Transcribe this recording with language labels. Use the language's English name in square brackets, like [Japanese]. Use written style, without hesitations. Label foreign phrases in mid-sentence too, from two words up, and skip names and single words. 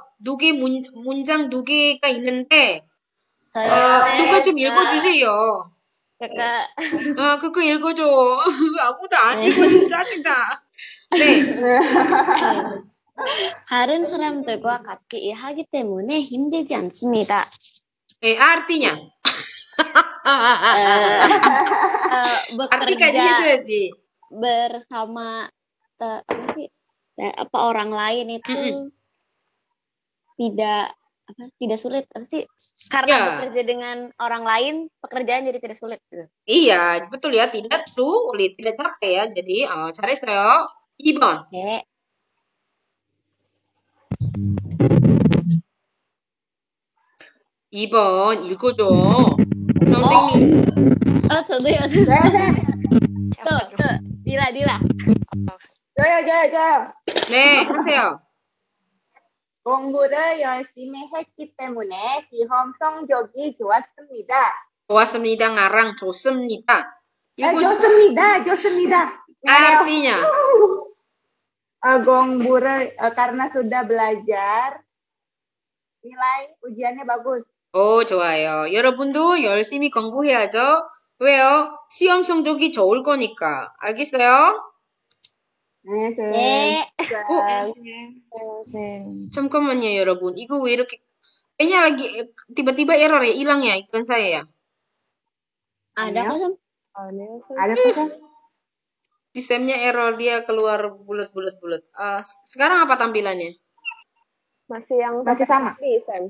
[Korean] 문장 2개가 있는데, 누가 좀 읽어주세요. [Indonesian] kakak [Korean] 그거 읽어줘. 아무도 안 읽어줘서 짜증나. 네. 다른 사람들과 같이 일하기 때문에 힘들지 않습니다. 네, [Indonesian] artinya. Arti까지 bekerja [Korean] 해줘야지. [Indonesian] bersama apa sih orang lain itu tidak sulit apa sih karena bekerja dengan orang lain pekerjaan jadi tidak sulit gitu. Iya betul ya, tidak sulit, tidak capek ya. [Korean] Jadi 잘했어요. 2번. 네. 2번 읽어줘. 선생님. 저도요. 또 Dila. 저요. 네, 하세요. 공부를 열심히 했기 때문에 시험 성적이 좋았습니다. 좋았습니다. ngarang 좋습니다. 좋습니다. [Indonesian] Artinya. 공부를 karena sudah belajar nilai ujiannya bagus. [Korean] 좋아요. 여러분도 열심히 공부해야죠. 왜요? 시험 성적이 좋을 거니까. 알겠어요? 네. 잠깐만요, 여러분. 이거 왜 이렇게 [Indonesian] kayaknya lagi tiba-tiba error ya, hilang ya iklan saya ya. Ada kok, Sam? Ada kok, Sam? Sistemnya error, dia keluar bulat. Sekarang apa tampilannya? Masih sama. Sam.